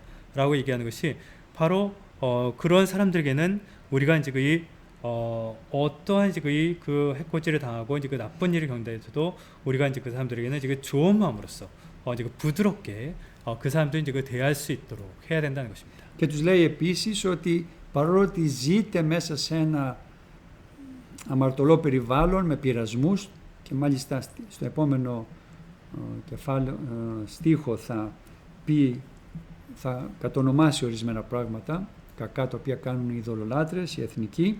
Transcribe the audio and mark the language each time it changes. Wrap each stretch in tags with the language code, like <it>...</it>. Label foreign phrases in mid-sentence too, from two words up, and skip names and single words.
<ko>라고 얘기하는 것이 바로 그런 사람들에게는 우리가 이제 그 어떠한 이제 그 해코지를 당하고 이제 그 나쁜 일을 겪는다해서도 우리가 이제 그 사람들에게는 이제 그 좋은 마음으로써 이제 그 부드럽게 그 사람들 이제 그 대할 수 있도록 해야 된다는 것입니다.</ko> <el>Και τους λέει επίσης ότι παρόλο ότι ζείτε μέσα σε ένα αμαρτωλό περιβάλλον με πειρασμούς, και μάλιστα στο επόμενο στίχο θα κατονομάσει ορισμένα πράγματα κακά τα οποία κάνουν οι ειδωλολάτρες, οι εθνικοί.</el>